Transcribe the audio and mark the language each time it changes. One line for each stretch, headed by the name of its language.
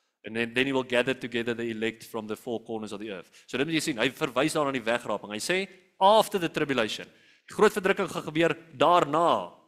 English: And then he will gather together the elect from the four corners of the earth.
Afrikaans: So dit moet jy sien, hy verwys daar aan die wegraping. Hy sê,
English: after the tribulation.
Afrikaans: Die groot verdrukking gaan gebeur daarna.